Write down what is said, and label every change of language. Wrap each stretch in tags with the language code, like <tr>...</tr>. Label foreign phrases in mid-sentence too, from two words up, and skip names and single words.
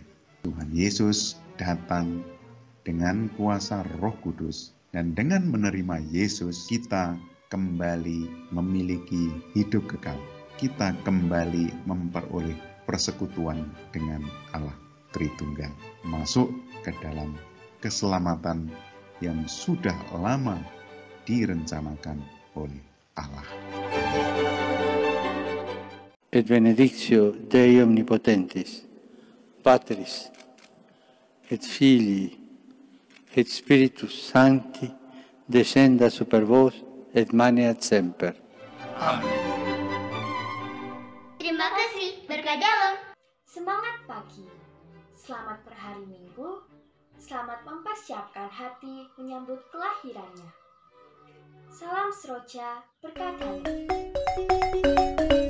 <id>Tuhan Yesus datang dengan kuasa Roh Kudus, dan dengan menerima Yesus kita kembali memiliki hidup kekal. Kita kembali memperoleh persekutuan dengan Allah Tritunggal, masuk ke dalam keselamatan yang sudah lama direncanakan oleh Allah.</id> <la>Et benedictio Dei omnipotentis, Patris, et Filii, et Spiritus Sancti, descenda super vos et maneat semper. Amen.</la> <id>Terima kasih, berkah dalam. Semangat pagi, selamat berhari Minggu, selamat mempersiapkan hati menyambut kelahirannya. Salam Seroja, berkah dalam.</id>